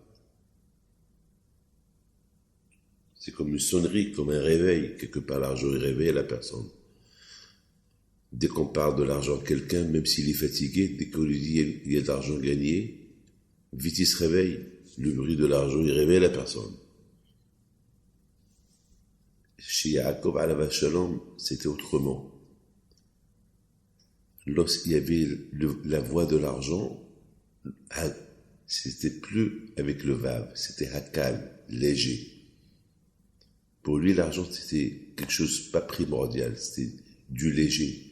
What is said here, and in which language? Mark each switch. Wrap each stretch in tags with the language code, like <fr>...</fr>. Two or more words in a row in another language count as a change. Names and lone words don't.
<fr>C'est comme une sonnerie, comme un réveil. Quelque part, l'argent est réveillé la personne. Dès qu'on parle de l'argent à quelqu'un, même s'il est fatigué, dès qu'on lui dit il y a de l'argent gagné, vite il se réveille. Le bruit de l'argent, il réveille la personne. Chez Yaakov</fr> <he>עליו השלום,</he> <fr>c'était autrement. Lorsqu'il y avait la voix de l'argent, c'était plus avec le vav, c'était hakal, léger. Pour lui, l'argent, c'était quelque chose pas primordial, c'était du léger.</fr>